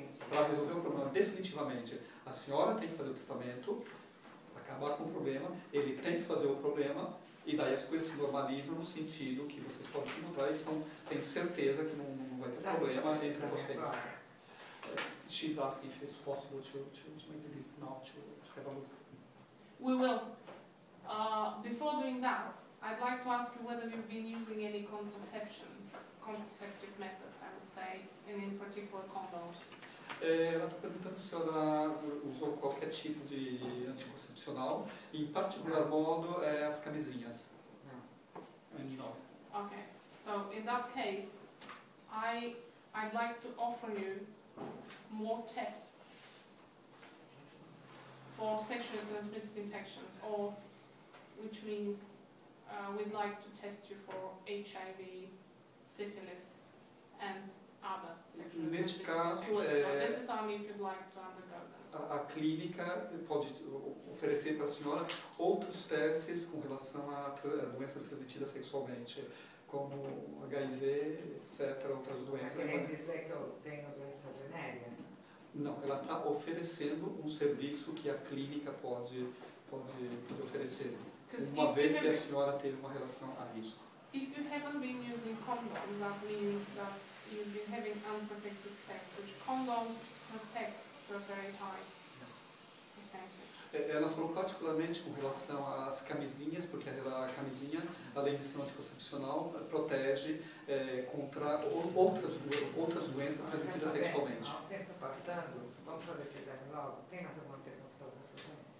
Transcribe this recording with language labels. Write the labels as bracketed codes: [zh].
[pt] Para resolver o problema definitivamente, a senhora tem que fazer o tratamento, acabar com o problema, ele tem que fazer o problema, e daí as coisas se normalizam no sentido que vocês podem se encontrar e tem certeza que não vai ter problema entre vocês. [en] She's asking if it's possible to make the visit now, to have a look. We will. Before doing that, I'd like to ask you whether you've been using any contraceptive methods, I would say, and in particular condoms. [pt] Ela está perguntando se a senhora usou qualquer tipo de anticoncepcional, em particular modo as camisinhas. Não. [en] Okay, so in that case, I'd like to offer you more tests for sexually transmitted infections, or which means we'd like to test you for HIV, syphilis, and other sexually [pt] Neste [en] transmitted [pt] caso, [en] infections. So this is only if you'd like to undergo them. [pt] a clínica pode oferecer para a senhora outros testes com relação a doenças transmitidas sexualmente, como HIV, etc., outras doenças. Quer nem dizer que eu tenho doença venérea? Não, ela está oferecendo um serviço que a clínica pode oferecer, uma vez que a senhora teve uma relação a risco. [en] If you haven't been using condoms, that means that you've been having unprotected sex, which condoms protect to a very high percentage. [pt] Ela falou particularmente com relação às camisinhas, porque a camisinha, além de ser um anticoncepcional, protege contra outras doenças transmitidas sexualmente. O tempo passando, vamos fazer esse exame logo? Tem mais alguma pergunta para fazer?